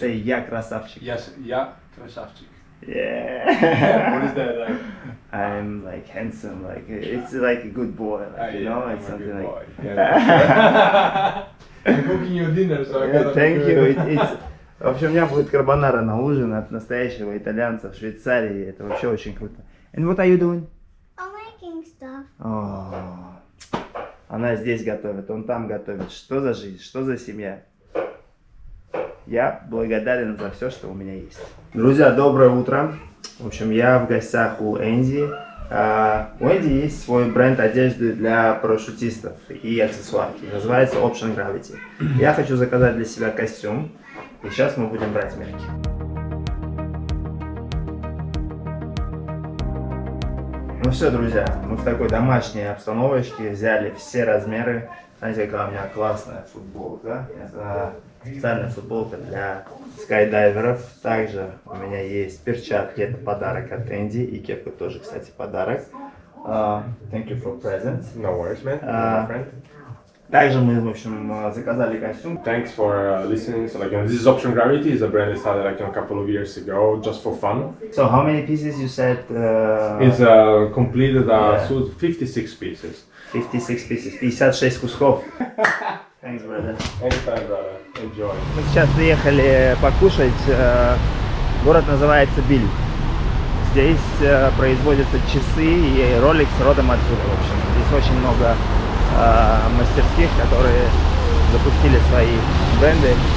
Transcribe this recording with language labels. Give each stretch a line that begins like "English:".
Russian: Say я красавчик. Yes, я красавчик.
English: Yeah. What is that like? I'm like handsome, like it's like a good boy, like, you know, it's something like. Yeah. I'm cooking you dinner, so I gotta. Thank you. It's.
Russian: В общем, у меня будет карбонара на ужин от настоящего итальянца в Швейцарии. Это вообще очень круто.
English: And what are you doing? I'm making stuff.
Russian: О, она здесь готовит, он там готовит. Что за жизнь, что за семья? Я благодарен за все, что у меня есть. Друзья, доброе утро. В общем, я в гостях у Энди. У Энди есть свой бренд одежды для парашютистов и аксессуарки. Называется Option Gravity. Я хочу заказать для себя костюм. И сейчас мы будем брать мерки. Ну все, друзья, мы в такой домашней обстановочке взяли все размеры. Знаете, какая у меня классная футболка. Это специальная футболка для скайдайверов. Также у меня есть перчатки, это подарок от Энди. И кепка тоже, кстати, подарок.
English: Thank you for present. No worries, man. My friend.
Russian: Также мы, в общем, заказали костюм.
English: Thanks for listening. So, like, this is Option Gravity. It's a brand that started like a couple of years ago, just for fun. So how many pieces you said? It's completed suit 56 pieces. 56 pieces, 56 кусков. Thanks, brother. Anytime, brother. Enjoy.
Russian: Мы сейчас приехали покушать. Город называется Биль. Здесь производятся часы и Rolex родом отсюда. В общем, здесь очень много мастерских, которые запустили свои бренды.